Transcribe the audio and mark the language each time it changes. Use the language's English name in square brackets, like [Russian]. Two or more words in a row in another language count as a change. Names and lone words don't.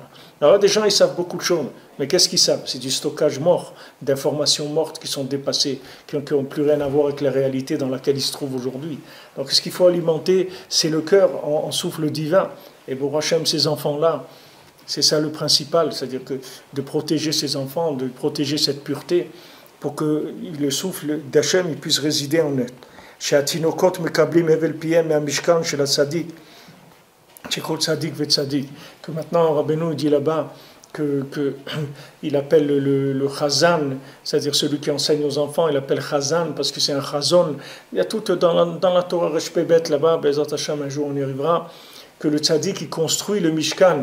[French] Alors des gens, ils savent beaucoup de choses, mais qu'est-ce qu'ils savent? C'est du stockage mort, d'informations mortes qui sont dépassées, qui n'ont plus rien à voir avec la réalité dans laquelle ils se trouvent aujourd'hui. Donc ce qu'il faut alimenter, c'est le cœur en souffle divin. Et pour Hachem, ces enfants-là, c'est ça le principal, c'est-à-dire que de protéger ces enfants, de protéger cette pureté, pour que le souffle d'Hachem puisse résider en eux. [Hebrew] שהתינוקות מקבלים הבל פיהם מהמשכן של הצדיק, שכל צדיק וצדיק. [French] Que maintenant, Rabbeinu dit là-bas il appelle le chazan, c'est-à-dire celui qui enseigne aux enfants, il appelle chazan parce que c'est un chazon. Il y a tout dans la [Hebrew] תורה ר״ב [French] là-bas, [Hebrew] בעזרת השם, [French] un jour on y arrivera, que le tzadik il construit le mishkan.